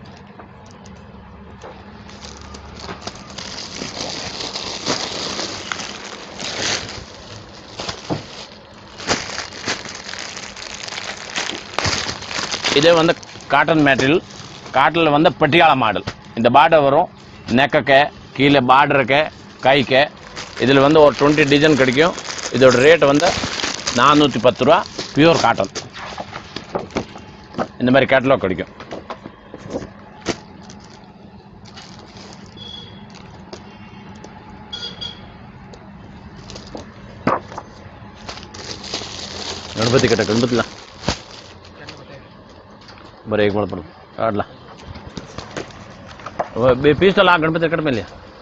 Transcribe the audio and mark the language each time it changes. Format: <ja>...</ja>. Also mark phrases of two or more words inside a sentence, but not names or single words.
<ta>இதே வந்து காட்டன் மெட்டீரியல். காட்டனில் வந்து பட்டியாலா மாடல். இந்த பார்டர் வரும் நெக்கக்க, கீழே பார்டருக்க, கைக்க. இதில் வந்து ஒரு 20 டிசைன் கிடைக்கும். இதோட ரேட் வந்து 410 ரூபா. பியூர் காட்டன். இந்த மாதிரி கேட்டலாக் கிடைக்கும்.</ta> <mr>गणपति कट गणपति ला बरं एक मिनिट काढला पीस ला गणपति कट</mr> <hi>में लिया.</hi>